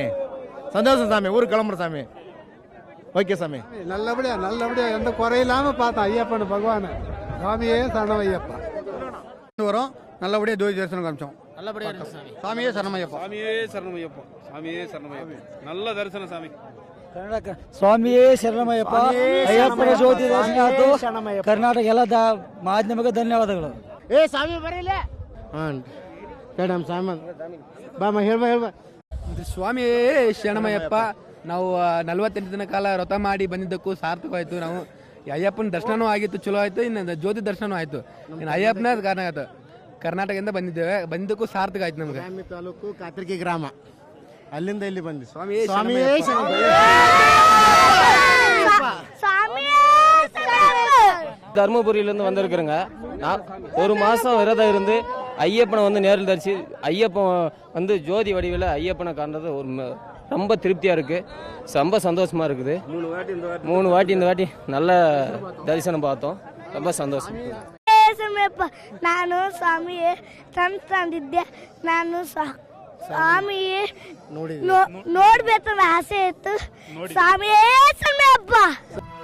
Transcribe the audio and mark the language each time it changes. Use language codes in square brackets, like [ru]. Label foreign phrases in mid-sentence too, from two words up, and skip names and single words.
[ta] சந்தோஷம் சாமி. ஊருக்கு கிளம்புற சாமி. ஓகே சாமி. நல்லபடியா எந்த குறையில்லாம பார்த்தோம் ஐயப்பன் பகவான். சாமியே சரணமையப்பா. வரும் நல்லபடியா ஜோதி தரிசனம் காமிச்சோம். நல்லபடியா இருக்கு சாமி. சாமியே சரணமையப்பா. சாமியே சரணமையப்பா. சாமியே சரணமையப்பா. நல்ல தரிசனம் சாமி. [kn] ಸ್ವಾಮಿಯೇ ಶರಣಮಯ್ಯಪ್ಪ. ಅಯ್ಯಪ್ಪನ ಜ್ಯೋತಿ ದರ್ಶನ ಕರ್ನಾಟಕ ಎಲ್ಲ ಮಾಧ್ಯಮಕ್ಕೆ ಧನ್ಯವಾದಗಳು. ಸ್ವಾಮಿ ಬರೀಲ್ಲ ಹೇಳ್ಬಾ. ಸ್ವಾಮಿಯೇ ಶರಣಮಯ್ಯಪ್ಪ. ನಾವು 48 ದಿನ ಕಾಲ ವ್ರತ ಮಾಡಿ ಬಂದಿದ್ದಕ್ಕೂ ಸಾರ್ಥಕವಾಯಿತು. ನಾವು ಅಯ್ಯಪ್ಪನ ದರ್ಶನವೂ ಆಗಿತ್ತು, ಚಲೋ ಆಯ್ತು. ಇನ್ನು ಜ್ಯೋತಿ ದರ್ಶನವೂ ಆಯ್ತು. ಇನ್ನು ಅಯ್ಯಪ್ಪನ ಕಾರಣ ಆಯ್ತು. ಕರ್ನಾಟಕದಿಂದ ಬಂದಿದ್ದೇವೆ, ಬಂದಿದ್ದಕ್ಕೂ ಸಾರ್ಥಕ ಆಯ್ತು ನಮ್ಗೆ. ತಾಲೂಕು ಕಾತರ್ಕಿ ಗ್ರಾಮ, ಅಲ್ಲಿಂದ ಇಲ್ಲಿ ಬಂದಿ. ಸ್ವಾಮಿಯೇ [ta] தருமபுரியிலேருந்து வந்திருக்கிறேங்க. நான் ஒரு மாதம் விரதம் இருந்து ஐயப்பனை வந்து நேரில் தரிசி ஐயப்பன் வந்து ஜோதி வடிவில் ஐயப்பனை காண்றது ஒரு ரொம்ப திருப்தியாக இருக்குது. ரொம்ப சந்தோஷமாக இருக்குது. 3 வாட்டி இந்த வாட்டி நல்ல தரிசனம் பார்த்தோம். ரொம்ப சந்தோஷம். [kn] ನಾನು ಸ್ವಾಮಿಯೇ ತಂದಿದ್ದೆ. ನಾನು ಸ್ವಾಮಿಯೇ ನೋಡ್ಬೇಕನ್ನ ಆಸೆ ಇತ್ತು. ಸ್ವಾಮಿಯೇ ಶರಣಮಯ್ಯಪ್ಪ.